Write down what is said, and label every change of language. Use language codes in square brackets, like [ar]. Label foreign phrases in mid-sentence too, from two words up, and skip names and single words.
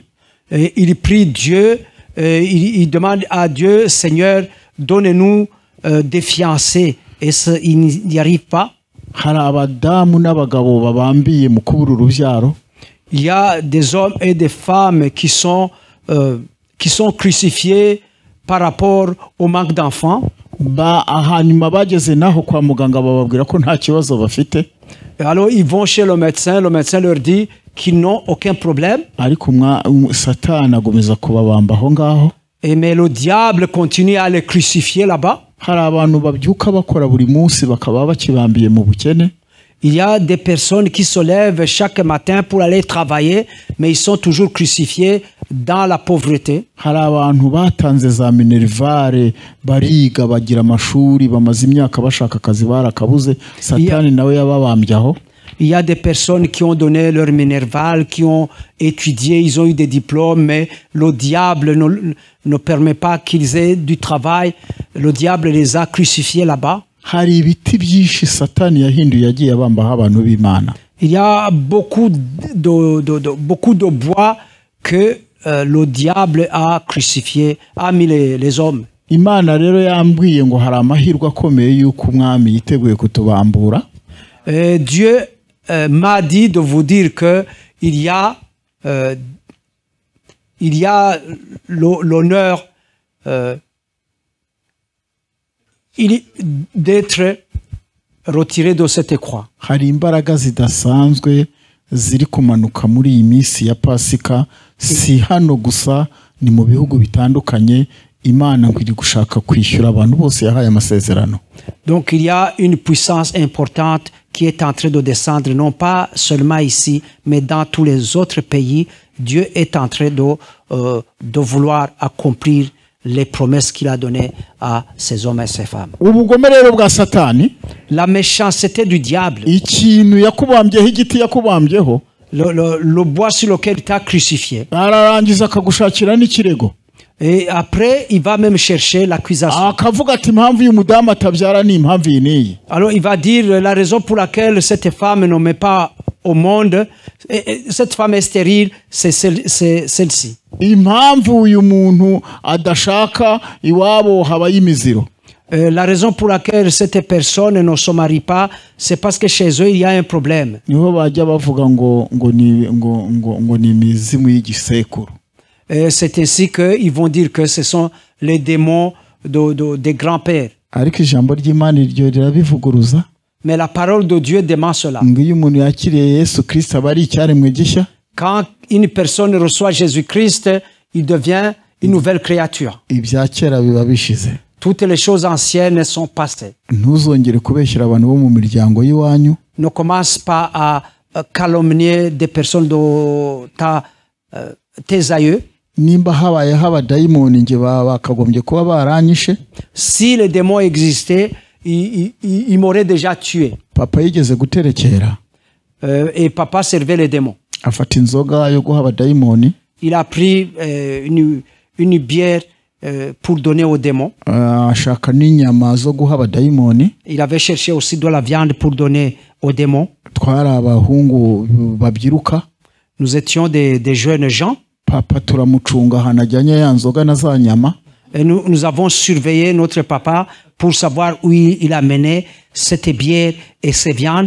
[fr] Et il prie Dieu, il demande à Dieu, Seigneur, donne-nous des fiancés. Et il n'y arrive pas. [rw] hari abadamu n'abagabo babambiye mu kubura urubyaro. [fr] Il y a des hommes et des femmes qui sont crucifiés par rapport au manque d'enfants. [rw] hanyuma bageze naho kwa muganga bababwira ko nta kibazo bafite. [fr] Et alors ils vont chez le médecin leur dit qu'ils n'ont aucun problème. [rw] ariko satani agomeza kubabamba aho ngaho. [fr] Mais le diable continue à les crucifier là-bas. [rw] hari abantu babyuka bakora buri munsi bakaba bakibambiye mu bukene. [fr] Il y a des personnes qui se lèvent chaque matin pour aller travailler, mais ils sont toujours crucifiés dans la pauvreté. [rw] hari abantu batanze za minerivare bariga bagira amashuri bamaze imyaka bashaka akazi barakabuze. satani nawe yababambye aho. [fr] Il y a des personnes qui ont donné leur minerval, qui ont étudié, ils ont eu des diplômes, mais le diable ne permet pas qu'ils aient du travail. Le diable les a crucifiés là-bas. [rw] hari ibiti byinshi satani yahinduye yagiye abambaho abantu b'imana. [fr] Il y a beaucoup de bois que le diable a crucifié, a mis les hommes. [rw] Imana rero yambwiye ngo hari amahirwe akomeye y'uko umwami yiteguye kutubambura. [fr] Dieu m'a dit de vous dire que il y a l'honneur d'être retiré de cette croix. [rw] Hari imbaraga zidasanzwe ziri kumanuka muri iyi minsi ya Pasika, si hano gusa, ni mu bihugu bitandukanye. Imana ngo iri gushaka kwishyura abantu bose yahaye amasezerano. [fr] Donc il y a une puissance importante qui est en train de descendre, non pas seulement ici, mais dans tous les autres pays. Dieu est en train de vouloir accomplir les promesses qu'il a données à ces hommes et ces femmes. [rw] Ubugome rero bwa Satani, [fr] La méchanceté du diable, [rw] ikintu yakubambyeho, igiti yakubambyeho, [fr] le bois sur lequel il t'a crucifié. [rw] ararangiza akagushakira n'ikirego. [fr] Et après, il va même chercher l'accusation. [rw] Akavuga ati impamvu uyu mudamu atabyara ni impamvu iyi n'iyi. [fr] Alors il va dire la raison pour laquelle cette femme ne met pas au monde, cette femme est stérile, c'est celle-ci. [rw] Impamvu uyu muntu adashaka iwabo habaye imiziro. [fr] La raison pour laquelle cette personne ne se marie pas, c'est parce que chez eux il y a un problème. [rw] Niho bajya bavuga ngo ni imizimu y'igisekuru. [fr] C'est ainsi qu'ils vont dire que ce sont les démons des grands-pères. [rw] Ariko ijambo ry'Imana iryo rirabivuguruza. [fr] Mais la parole de Dieu dément cela. [rw] Ngo iyo umuntu yakiriye Yesu Kristo aba ari icyaremwe gishya. [fr] Quand une personne reçoit Jésus-Christ, il devient une nouvelle créature. [rw] Ibya kera biba bishize. [fr] Toutes les choses anciennes sont passées. [rw] Ntuzongere kubeshyira abantu bo mu miryango y'iwanyu. [fr] Ne commence pas à calomnier des personnes de tes aïeux. [rw] Nimba habayeho abadayimoni nge bakagombye kuba baranyishe. [fr] Si les démons existaient, ils m'auraient déjà tué. [rw] Papa yigeze guterekera. [fr] Et papa servait les démons. [rw] Afata inzoga yo guha abadayimoni. [fr] Il a pris une bière pour donner aux démons. [rw] Ashaka n'inyama zo guha abadayimoni. [fr] Il avait cherché aussi de la viande pour donner aux démons. [rw] Twari abahungu babyiruka. [fr] Nous étions des jeunes gens. [rw] Papa turamucunga ahantu ajyanye ya nzoga na za nyama. [fr] Et nous avons surveillé notre papa pour savoir où il a mené cette bière et ces viandes.